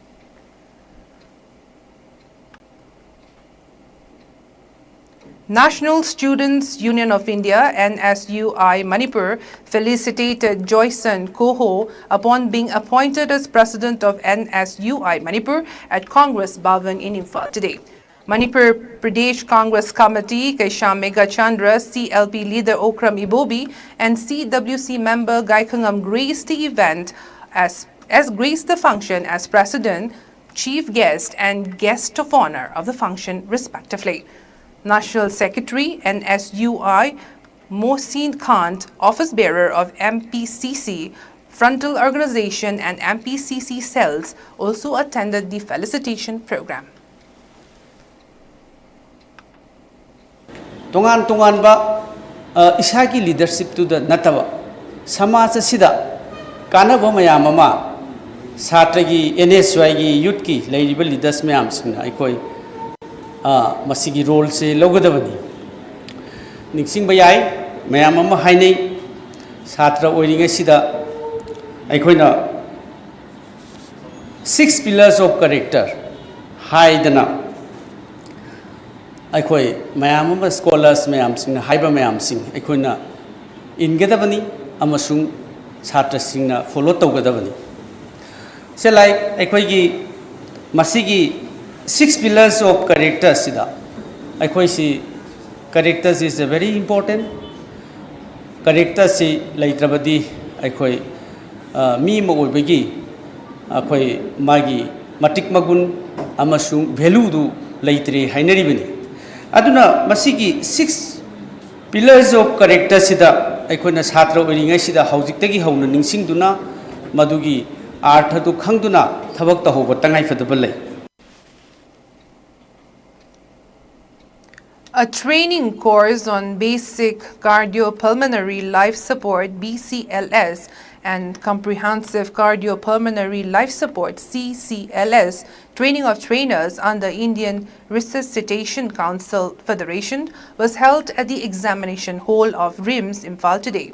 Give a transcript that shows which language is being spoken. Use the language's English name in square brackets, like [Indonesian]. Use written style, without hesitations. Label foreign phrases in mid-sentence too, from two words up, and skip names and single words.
[English] National Students Union of India NSUI Manipur felicitated Joyson Koho upon being appointed as president of NSUI Manipur at Congress Bhavan in Imphal today. Manipur Pradesh Congress Committee Kaisham Megha Chandra, CLP leader Okram Ibobi and CWC member Gaikangam graced the event as graced the function as president, chief guest and guest of honor of the function respectively. National Secretary NSUI Mohsin Khan, office bearer of MPCC, frontal organization and MPCC cells also attended the felicitation program. [Manipuri] Tongan ba isagi [English] leadership to the [Manipuri] nataba samaj sida kanaba mayam ama satragi NSUI gi youth ki leiriba leaders mayam singna aikoi masigi role se logadabani niksing bayai mayam ama hainei satra oiringa sida aikoina [English] 6 pillars of character [Manipuri] haidana aikoi mayam ama scholars mayam sing haiba mayam sing aikoina ingadabani amasung satra singna follow tawgadabani se like aikoi gi masigi [English] 6 pillars of character [Manipuri] sida aikoi si [English] characters is very important character [Manipuri] si laitrabadi aikoi mi ma oibagi aikoi magi matik magun amasung value du laitre hainaribani aduna masigi [English] 6 pillars of character [Manipuri] sida aikoina satra oiringai sida haujiktagi hauna ningsingduna madugi artha du khangduna thabak tahoba tangai fadaba lai. [English] A training course on basic cardiopulmonary life support BCLS and comprehensive cardiopulmonary life support CCLS training of trainers under Indian Resuscitation Council Federation was held at the examination hall of RIMS Imphal today.